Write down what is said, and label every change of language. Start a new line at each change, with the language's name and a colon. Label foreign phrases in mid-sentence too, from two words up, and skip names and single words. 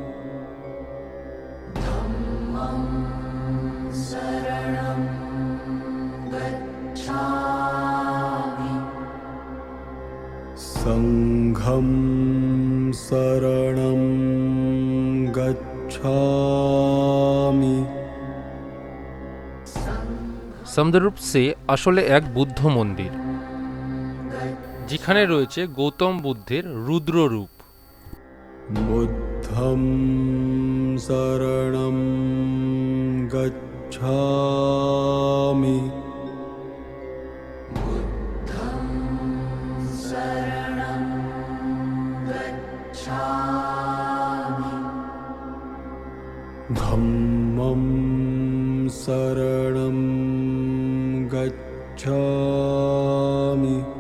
Pali: সংঘং শরণং গচ্ছামি।
Bangla: সমদ্রুপ সে আসলে এক বুদ্ধ মন্দির, যেখানে রয়েছে গৌতম বুদ্ধের রুদ্র রূপ।
Pali: বুদ্ধং শরণং গচ্ছামি। ধম্মং শরণং গচ্ছামি।